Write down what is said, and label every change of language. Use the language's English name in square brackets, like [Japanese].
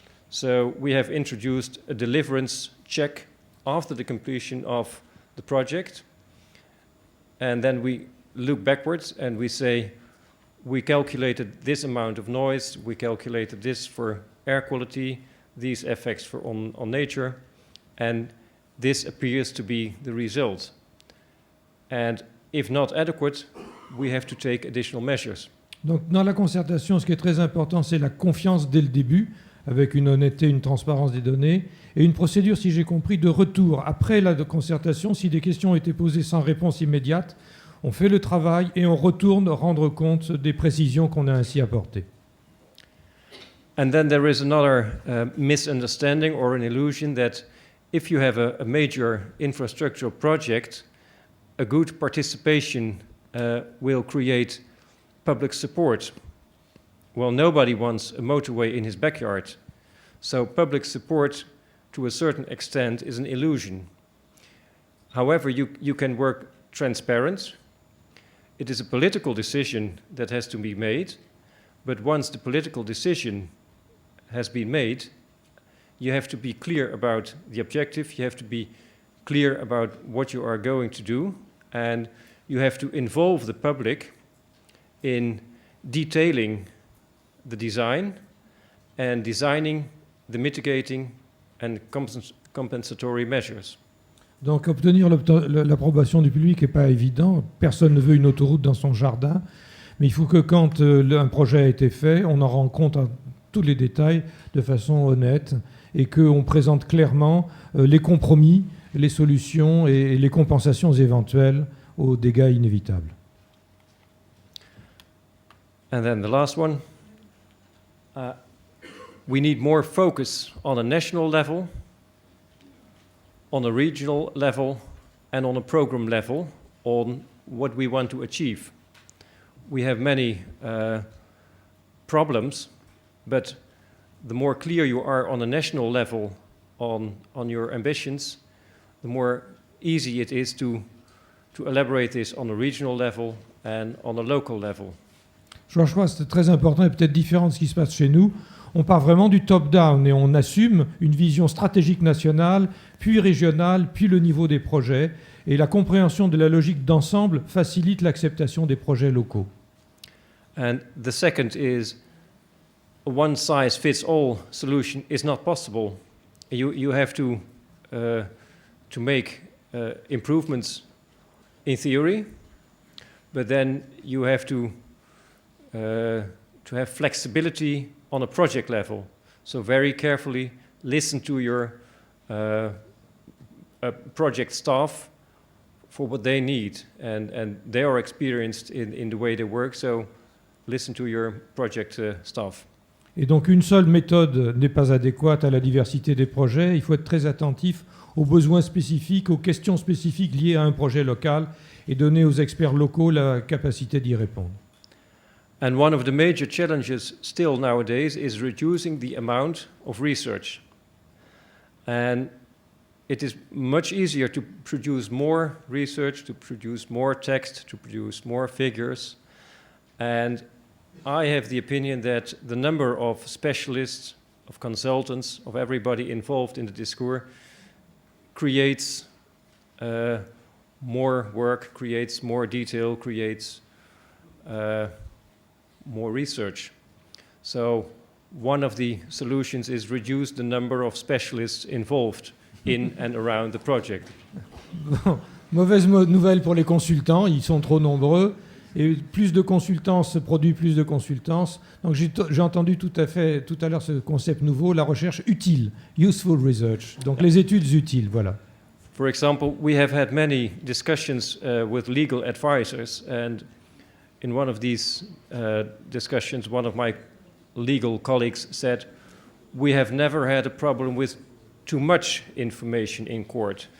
[English] So we have introduced a deliverance check after the completion of the project, and then we look backwards and we say, we calculated this amount of noise, we calculated this for air quality, these effects on nature, and this appears to be the result. And if not adequate, we have to take additional measures. [French] Donc dans la concertation, ce qui est très important, c'est la confiance dès le début, avec une honnêteté, une transparence des données, et une procédure, si j'ai compris, de retour. Après la concertation, si des questions ont été posées sans réponse immédiate, on fait le travail et on retourne rendre compte des précisions qu'on a ainsi apportées. [English] And then there is another misunderstanding or an illusion that if you have a major infrastructural project, a good participation will create public support. Well, nobody wants a motorway in his backyard. So public support, to a certain extent, is an illusion. However, you can work transparent. It is a political decision that has to be made. But once the political decision has been made, you have to be clear about the objective. You have to be clear about what you are going to do. And you have to involve the public in detailing the design and designing the mitigating and compensatory measures. [French] Donc obtenir l'approbation du public n'est pas évident. Personne ne veut une autoroute dans son jardin. Mais il faut que quand un projet a été fait, on en rend compte à tous les détails de façon honnête et qu'on présente clairement les compromis, les solutions et les compensations éventuelles aux dégâts inévitables. [English] And then the last one, we need more focus on a national level, on a regional level, and on a program level on what we want to achieve. We have many problems, but the more clear you are on a national level on your ambitions, the more easy it is to to elaborate this on a regional level and on a local level. [French] Je crois que c'est très important et peut-être différent de ce qui se passe chez nous. On part vraiment du top-down et on assume une vision stratégique nationale, puis régionale, puis le niveau des projets. Et la compréhension de la logique d'ensemble facilite l'acceptation des projets locaux. [English] And the second is a one-size-fits-all solution is not possible. You have to make improvements in theory, but then you have to have flexibility on a project level. So very carefully listen to your project staff for what they need, and they are experienced in the way they work, so listen to your project staff. [French] Et donc une seule méthode n'est pas adéquate à la diversité des projets. Il faut être très attentif aux besoins spécifiques, aux questions spécifiques liées à un projet local et donner aux experts locaux la capacité d'y répondre. [English] And one of the major challenges still nowadays is reducing the amount of research. And it is much easier to produce more research, to produce more text, to produce more figures. And I have the opinion that the number of specialists, of consultants, of everybody involved in the discourse creates more work, creates more detail, creates more research. So one of the solutions is reduce the number of specialists involved in and around the project. [French] Bon, mauvaise nouvelle pour les consultants, ils sont trop nombreux. Et plus de consultance produit plus de consultance. Donc j'ai entendu tout à l'heure ce concept nouveau, la recherche utile, [English] useful research. [French] Donc les études utiles, voilà. [English] For example, we have had many discussions with legal advisors, and in one of these discussions, one of my legal colleagues said, "We have never had a problem with too much information in court.